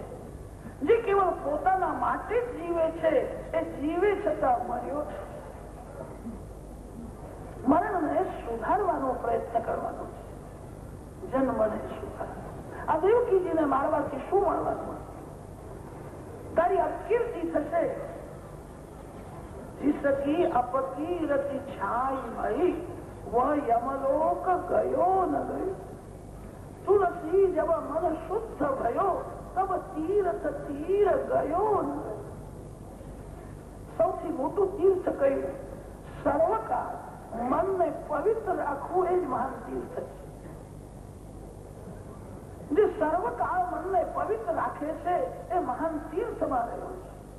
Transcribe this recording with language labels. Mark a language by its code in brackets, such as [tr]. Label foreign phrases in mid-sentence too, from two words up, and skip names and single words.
[gu] જે કેવળ પોતાના માટે જ જીવે છે એ જીવે છતાં મર્યો છે. મરણને સુધારવાનો પ્રયત્ન કરવાનો છે. જન્મને સુધાર. આ દેવકીજીને મારવાથી શું મળવાનું? તારી અપકીર્તિ થશે. [hi] जिसकी अपकीर्ति छाई भई वह यमलोक गयो न गयो. तुलसी जब मन शुद्ध भयो तब तीर्थ तीर गयो न गयो. [gu] સૌથી મોટું તીર્થ કયું? સર્વકાળ મનને પવિત્ર રાખવું એ જ મહાન તીર્થ છે. જે સર્વકાળ મનને પવિત્ર રાખે છે એ મહાન તીર્થમાં રહ્યો છે.